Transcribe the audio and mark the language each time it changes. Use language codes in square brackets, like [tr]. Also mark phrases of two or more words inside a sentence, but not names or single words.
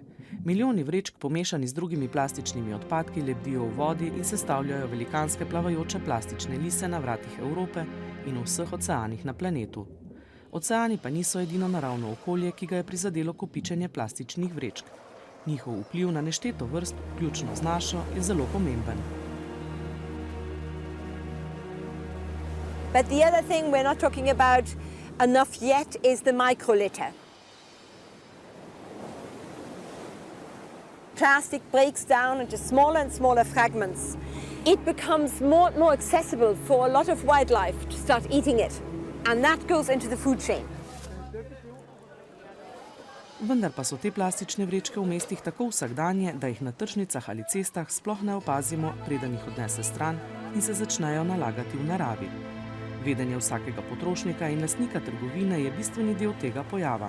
[sl] Milijoni vrečk pomešani z drugimi plastičnimi odpadki lebdijo v vodi in sestavljajo velikanske plavajoče plastične lise na vratih Evrope in v vseh oceanih na planetu. Oceani pa niso edino naravno okolje, ki ga je prizadelo kopičenje plastičnih vrečk. Njihov vpliv na nešteto vrst, vključno z našo, je zelo pomemben. [en] But the other thing we're not talking about enough yet is the microlitter. Plastic breaks down into smaller and smaller fragments. It becomes more and more accessible for a lot of wildlife to start eating it. And that goes into the food chain. [sl] Vendar pa so te plastične vrečke v mestih tako vsakdanje, da jih na tržnicah ali cestah sploh ne opazimo, preden jih odnese stran in se začnejo nalagati v naravi. Vedenje vsakega potrošnika in lastnika trgovine je bistveni del tega pojava.